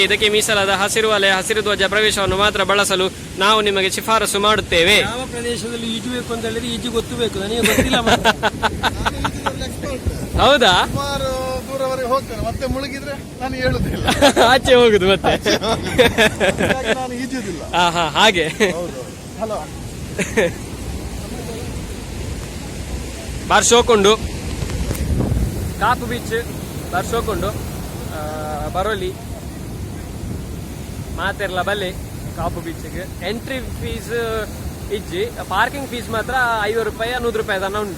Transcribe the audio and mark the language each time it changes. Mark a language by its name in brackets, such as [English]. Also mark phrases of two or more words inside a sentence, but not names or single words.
[Kannada] ಇದಕ್ಕೆ ಮೀಸಲಾದ ಹಸಿರು ವಲಯ, ಹಸಿರು ಧ್ವಜ ಪ್ರವೇಶವನ್ನು ಮಾತ್ರ ಬಳಸಲು ನಾವು ನಿಮಗೆ ಶಿಫಾರಸು ಮಾಡುತ್ತೇವೆ. ಯಾವ ಪ್ರದೇಶದಲ್ಲಿ ಈಜಬೇಕು ಅಂತ ಹೇಳಿದ್ರೆ ಈಜು ಗೊತ್ತಬೇಕು, ನನಗೆ ಗೊತ್ತಿಲ್ಲ ಮಾತ್ರ. ಹೌದಾ? ಸುಮಾರು ದೂರವರೆಗೆ ಹೋಗ್ತೇನೆ, ಮತ್ತೆ ಮುಳುಗಿದ್ರೆ ನಾನು ಹೇಳುದಿಲ್ಲ. ಆಚೆ ಹೋಗುದು ಮತ್ತೆ. ಹಾಗಾಗಿ ನಾನು ಈಜುದಿಲ್ಲ. ಹಾ ಹಾಗೆ. ಹೌದು. ಹಲೋ. [Tulu] ಬರ್ಸೋಕೊಂಡು ಕಾಪು ಬೀಚ್ ಬರ್ಸೋಕೊಂಡು ಬರೋಲಿ ಮಾತೆರ್ಲ ಬಲ್ಲೆ ಕಾಪು ಬೀಚ್ಗೆ. [English] entry fees [Tulu] ಇಜ್ಜಿ, [English] parking fees [Tulu] ಮಾತ್ರ 50 ರೂಪಾಯಿ 100 ರೂಪಾಯಿ ತನ ಉಂಟು.